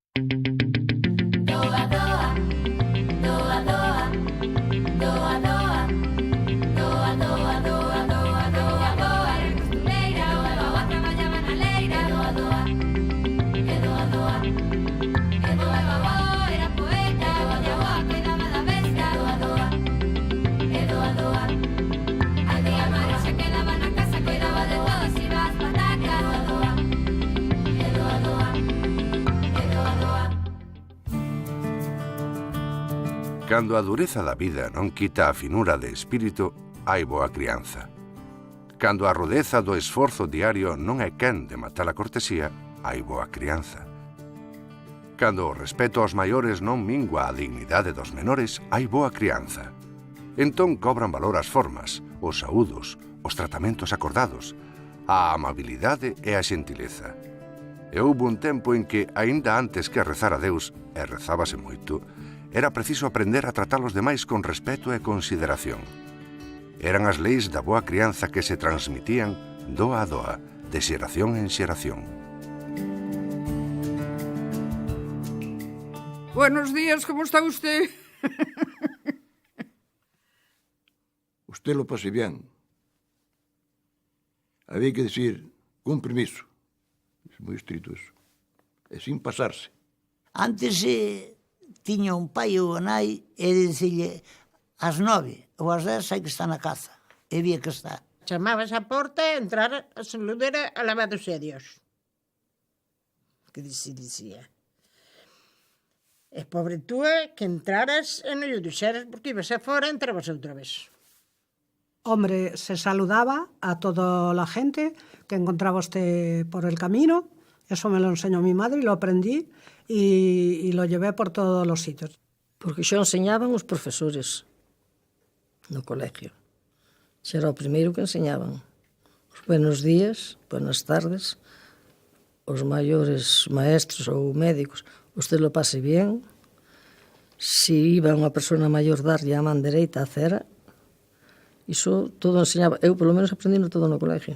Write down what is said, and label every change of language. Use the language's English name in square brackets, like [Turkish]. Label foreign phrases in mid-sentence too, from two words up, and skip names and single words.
[Galician] Doa, doa, doa, doa, doa, doa, doa, doa, doa, doa, doa, doa, era costureira, o doa traballaba na leira, doa, doa, e doa, doa, e doa, doa, era poeta, o doa cuidaba da besta, doa, doa, e doa, doa, a tía Mari se quedaba na casa, cuidaba de todos, iba ás patacas, doa, doa, e doa, doa, e doa, doa. Cando a dureza da vida non quita a finura de espírito, hai boa crianza. Cando a rudeza do esforzo diario non é quen de matar a cortesía, hai boa crianza. Cando o respeto aos maiores non mingua a dignidade dos menores, hai boa crianza. Entón cobran valor as formas, os saúdos, os tratamentos acordados, a amabilidade e a xentileza. E houbo un tempo en que, aínda antes que rezar a Deus, e rezábase moito, era preciso aprender a tratar os demais con respeto e consideración. Eran as leis da boa crianza que se transmitían doa a doa, de xeración en xeración. [Spanish] Buenos días, ¿cómo está usted? Usted lo pase bien. Había que decir, con permiso. [Galician] Es moi estrito eso. E sin pasarse. Antes tiña un pai ou a nai e dicille ás 9 ou ás 10 hai que estar na caza. E vía que está. Chamabas á porta e entrar a saludar a lavados serios. Que se dicía. E pobre túa que entraras e non lle dixeras porque ibas a fora e entrabas outra vez. [Spanish] Hombre, se saludaba a toda la gente que encontraba usted por el camino. Eso me lo enseñó mi madre y lo aprendí y lo llevé por todos los sitios. [Galician] Porque xo enseñaban os profesores no colegio. Xa era o primeiro que enseñaban. Os [Spanish] buenos días, buenas tardes, [Galician] os maiores maestros ou médicos, [Spanish] usted lo pase bien. [Galician] Si iba unha persona maior darlle a man dereita a cera, iso todo enseñaba. Eu, polo menos, aprendino todo no colegio.